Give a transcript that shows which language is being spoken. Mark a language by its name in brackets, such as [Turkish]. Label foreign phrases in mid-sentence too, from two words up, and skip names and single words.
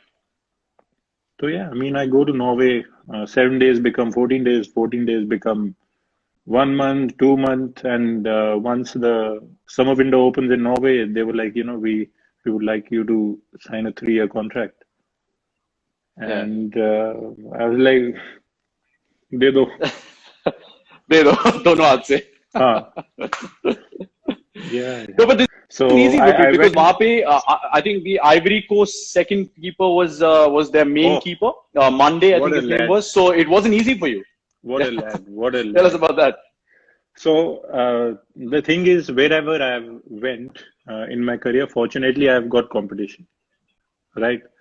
[English] So yeah, I mean, I go to Norway, 7 days become 14 days, 14 days become 1 month, 2 months. And once the summer window opens in Norway, they were like, we would like you to sign a 3-year contract. Yeah. And I was like, [Hindi] दे दो. दे दो दोनों हाथ से. हाँ. [English] Yeah. No, but this So isn't easy, I Gurpreet, because went. [Hindi] वहाँ पे [English] I think the Ivory Coast second keeper was their main Oh, keeper. Monday, I what think a his name lad! was. So it wasn't easy for you. What a lad! What a Tell us lad! about that. So the thing is, wherever I went in my career, fortunately, I've got competition, right?